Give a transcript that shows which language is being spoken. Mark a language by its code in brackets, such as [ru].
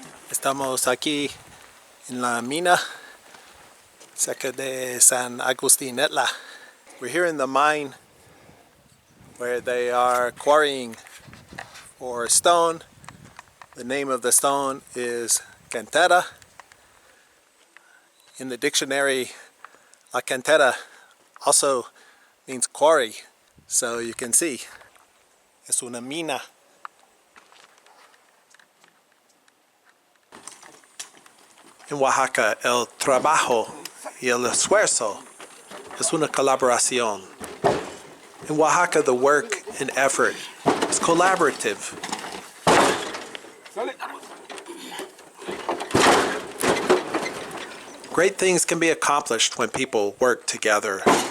[es] Estamos aquí en la mina cerca de San Agustín, Etla. [en] We're here in the mine where they are quarrying for stone. The name of the stone is Cantera. In the dictionary, la cantera also means quarry, so you can see [es] es una mina. En Oaxaca, el trabajo y el esfuerzo es una colaboración. [en] In Oaxaca, the work and effort is collaborative. Great things can be accomplished when people work together.